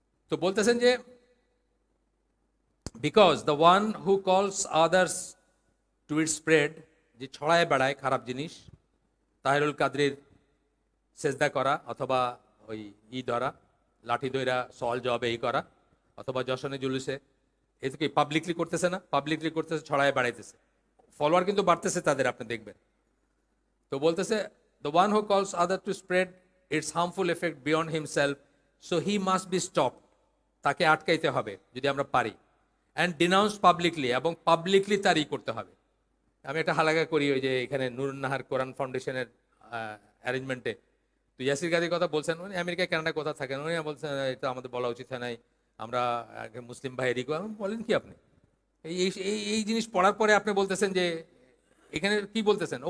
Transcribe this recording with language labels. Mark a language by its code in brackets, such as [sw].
[bn] তো বলতেছেন যে [en] because the one who calls others to it spread, [bn] যে ছড়ায় বেড়ায় খারাপ জিনিস, তাহিরুল কাদরির সেজদা করা, অথবা ওই ধরা, লাঠি দইরা সওয়াল জবাবে করা, অথবা যশনে জুলুসে, এই কি পাবলিকলি করতেছে না? পাবলিকলি করতেছে, ছড়ায় বেড়াইতেছে, ফলোয়ার কিন্তু বাড়তেছে তাদের, আপনি দেখবেন। তো বলতেছে [en] the one who calls other to spread its harmful effect beyond himself, so he must be stopped, [bn] তাকে আটকাইতে হবে যদি আমরা পারি, [en] and denounced publicly, [bn] এবং পাবলিকলি তারই করতে হবে। আমি একটা হালাকা করি ওই যে এখানে নুরুন নাহার কোরআন ফাউন্ডেশনের অ্যারেঞ্জমেন্টে, তো ইয়াসির গাদির কথা বলছেন, উনি আমেরিকায় কানাডা কোথা থাকেন, উনি বলছেন এটা আমাদের বলা উচিত হয় নাই, আমরা মুসলিম ভাইয়েরই বলেন কি আপনি? এই জিনিস পড়ার পরে আপনি বলতেছেন যে এখানে কি বলতেছেন?